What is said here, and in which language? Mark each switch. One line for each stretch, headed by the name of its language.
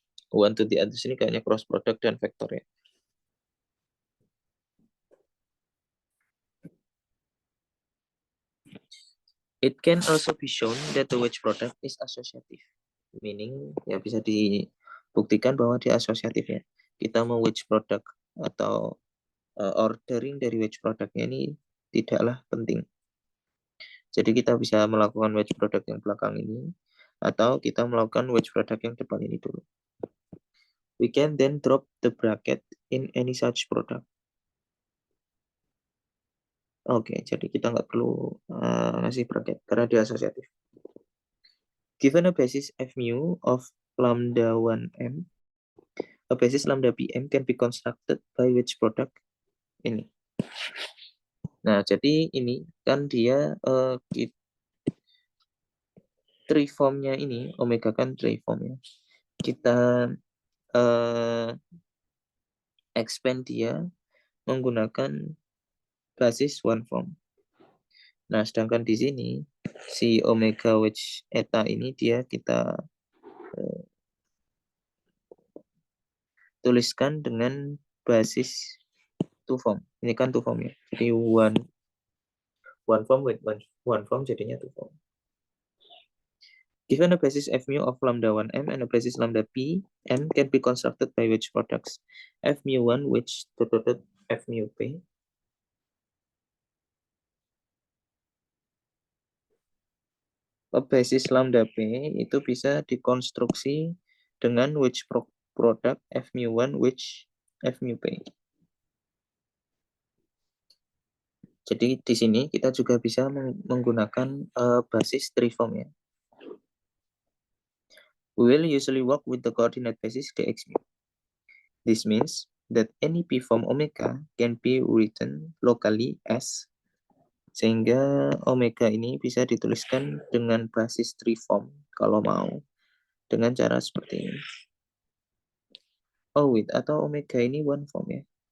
English: One to the others
Indonesian: ini kayaknya cross product dan vektor ya.
English: It can also be shown that the wedge product is associative. Meaning
Indonesian: ya bisa dibuktikan bahwa dia asosiatif ya. Kita mau wedge product atau ordering dari wedge productnya ini tidaklah penting. Jadi kita bisa melakukan wedge product yang belakang ini atau kita melakukan wedge product yang depan ini dulu.
English: We can then drop the bracket in any such product.
Indonesian: Oke, jadi kita nggak perlu ngasih bracket karena dia asosiatif.
English: Given a basis f mu of lambda 1m, a basis lambda pm can be constructed by wedge product ini.
Indonesian: Nah, jadi ini kan dia triformnya ini, omega kan triformnya. Kita expand dia menggunakan basis one form. Nah, sedangkan di sini si omega wedge eta ini dia kita tuliskan dengan basis two form. Ini kan two form ya. Jadi one form with one form jadinya two form.
English: Given a basis f mu of lambda 1m and a basis lambda p m can be constructed by wedge products f mu 1 which f mu p.
Indonesian: A basis lambda p itu bisa dikonstruksi dengan wedge product f mu 1 which f mu p. Jadi di sini kita juga bisa menggunakan basis triform ya.
English: We will usually work with the coordinate basis dx mu. This means that any P form omega can be written locally as,
Indonesian: sehingga omega ini bisa dituliskan dengan basis tree form kalau mau dengan cara seperti ini.
English: Oh wait,
Indonesian: atau omega ini one form ya?